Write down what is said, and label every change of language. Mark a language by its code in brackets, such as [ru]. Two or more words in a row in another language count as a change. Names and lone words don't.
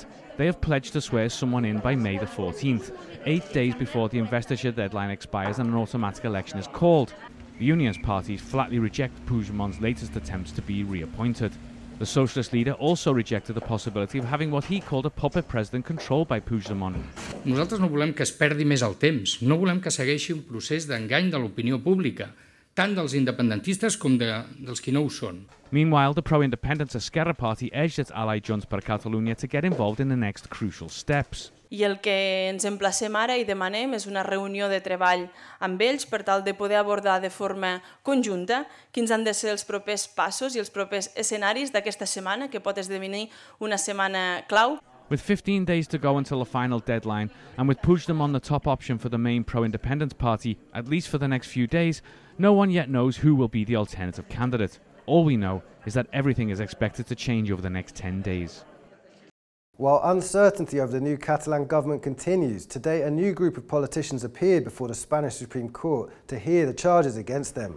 [en] They have pledged to swear someone in by May the 14th, 8 days before the investiture deadline expires and an automatic election is called. The Unionist parties flatly reject Puigdemont's latest attempts to be reappointed. The socialist leader also rejected the possibility of having what he called a puppet president controlled by Puigdemont. [ca] Nosaltres no volem que es perdi més el temps, no volem que segueixi un procés d'engany de l'opinió pública, tant dels independentistes com dels qui no ho són. [en] Meanwhile, the pro-independence Esquerra party urged its ally Junts per Catalunya to get involved in the next crucial steps. [ca] I el que ens emplacem ara i demanem és una reunió de treball amb ells per tal de poder abordar de forma conjunta quins han de ser els propers passos i els propers escenaris d'aquesta setmana, que pot esdevenir una setmana clau. [en] With 15 days to go until the final deadline, and with Puigdemont the top option for the main pro-independence party, at least for the next few days, no one yet knows who will be the alternative candidate. All we know is that everything is expected to change over the next 10 days. While uncertainty over the new Catalan government continues, today a new group of politicians appeared before the Spanish Supreme Court to hear the charges against them.